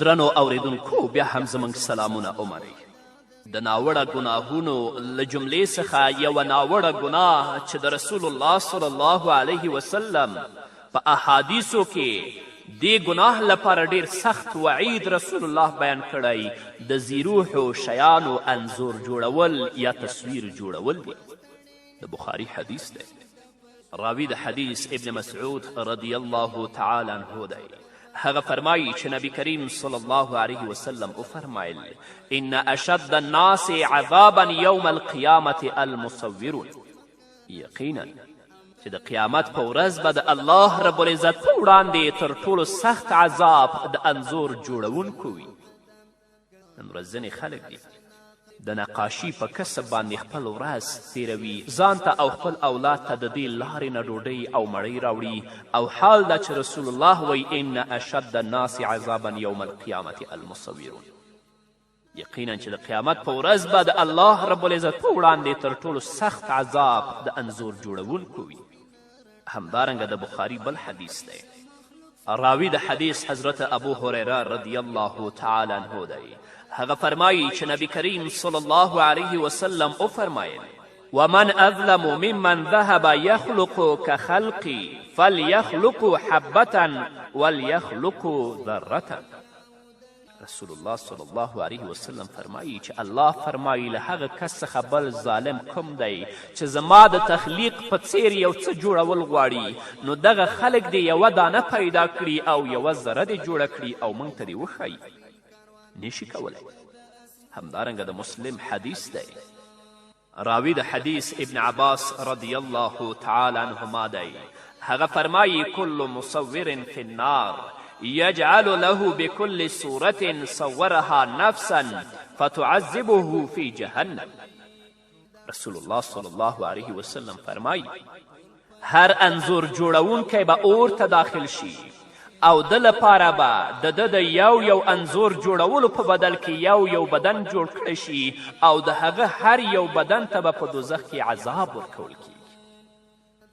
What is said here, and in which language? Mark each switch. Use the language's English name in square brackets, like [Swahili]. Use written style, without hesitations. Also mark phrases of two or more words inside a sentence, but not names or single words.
[Pashto] درنو اوریدونکو بیا هم زموږ سلامونه ومنئ. د ناوړه ګناهونو له جملې څخه یوه ناوړه ګناه چې د رسول الله [Arabic] صلی الله علیه وسلم [Pashto] په احادیثو کې دې ګناه لپاره ډیر سخت وعید رسول الله بیان کړی، د زیروحو شیانو انځور جوړول یا تصویر جوړول دی. د بخاري حدیث دی. راوی د حدیث ابن مسعود [Arabic] رضی الله تعالی عنه [Pashto] دی. هغه فرمایي چې نبی کریم [Arabic] صلی الله علیه وسلم [Pashto] وفرمایل [Arabic] ان اشد الناس عذابا یوم القیامة المصورون. [Pashto] یقینا چې د قیامت په ورځ به د الله رب العزت په وړاندې تر ټولو سخت عذاب د انځور جوړونکو وي. نن ورځ ځینې خلک دي د نقاشي په کسب باندې خپل ورځ تیروي، ځان ته او خپل اولاد ته د دې لارې نه ډوډۍ او مړۍ راوړي، او حال دا چې رسول الله وی [Arabic] ان اشد الناس عذابا یوم القیامة المصورون. [Pashto] یقینا چې د قیامت په ورځ به د الله رب العزت په وړاندې تر ټولو سخت عذاب د انځور جوړونکو وي. همدارنګه د بخاري بل حدیث دی. راوی د حدیث حضرت ابو هریره [Arabic] رضی الله تعالی عنه [Pashto] دی. هغه فرمایي چې نبی کریم [Arabic] صلی الله علیه وسلم [Pashto] وفرمایل [Arabic] ومن اظلم ممن ذهب یخلق کخلقی فلیخلق حبة ولیخلق ذرة. [Pashto] رسول الله [Arabic] صلی الله علیه وسلم [Pashto] فرمایي چې الله فرمایي له هغه کس څخه بل ظالم کوم دی چې زما د تخلیق په څیر یو څه جوړول غواړي نو دغه خلک دې یوه دانه پیدا کړي او یوه ذره دې جوړه کړي او موږ ته دې وښایي نشي کولی. همدارنګه د مسلم حدیث دی، راوی د حدیث ابن عباس [Arabic] رضی الله تعالی عنهما [Pashto] دی، هغه فرمایي [Arabic] کل مصور فی النار یجعل له بكل صورة صورها نفسا فتعذبه في جهنم. [Pashto] رسول الله [Arabic] صلی الله علیه وسلم [Pashto] فرمایي هر انځور جوړونکی به اور ته داخل شي او د لپاره به د ده د یو انځور جوړولو په بدل کې یو بدن جوړ کړی شي او د هغه هر یو بدن ته به په دوزخ کې عذاب ورکول کیږي.